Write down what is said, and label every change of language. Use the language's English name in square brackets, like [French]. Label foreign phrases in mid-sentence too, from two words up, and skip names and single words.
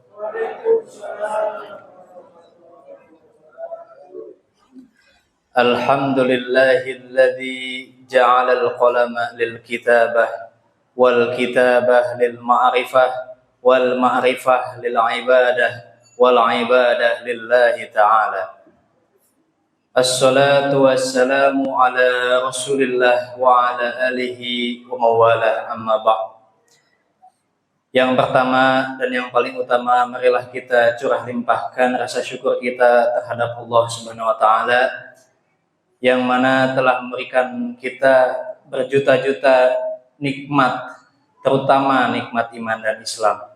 [Arabic] الحمد لله الذي جعل القلم للكتابة والكتابة للمعرفة والمعرفة للعبادة والعبادة لله تعالى. الصلاة والسلام على رسول الله وعلى آله ومولاه أما بعد. [Indonesian] Yang pertama dan yang paling utama, marilah kita curah limpahkan rasa syukur kita terhadap Allah [Arabic] سبحانه وتعالى [Indonesian] yang mana telah memberikan kita berjuta-juta nikmat, terutama nikmat iman dan Islam.